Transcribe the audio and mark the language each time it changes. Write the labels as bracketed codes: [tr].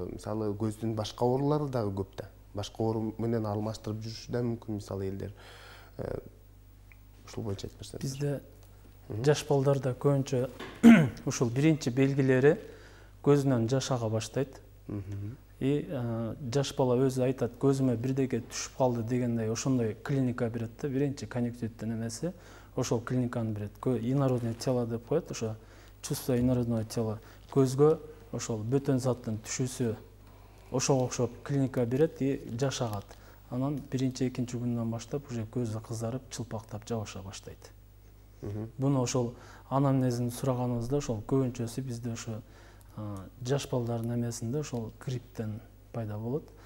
[ky] Мисалы, көздүн башка оорулары дагы көп да. Башка оору менен алмаштырып жүрүшү да мүмкүн, мисалы элдер. Ушул боюнча айтып берсеңиз. Бизде жаш балдарда көбүнчө ушул биринчи белгилери көзүнөн жаш ага баштайт. Жаш бала өзү айтат, көзүмө бирдеке түшүп калды дегендей, ошондой клиника берет да. Биринчи конъюнктивиттин эмеси ошол клиниканы берет. [ru] Инородное тело деп коет, ошо чувство инородного тела. [ky] Көзгө ошол бөтөн заттын түшүүсү ошого окшоп клиника берет и жаш агат. Анан биринчи, экинчи күндөн баштап уже көзү кызарып, чылпактап жабыша баштайт. Буну ошол анамнезин сураганыбызда ошол көбүнчөсү бизде ошо жаш балдардын эмесинде ошол грипптен пайда болот.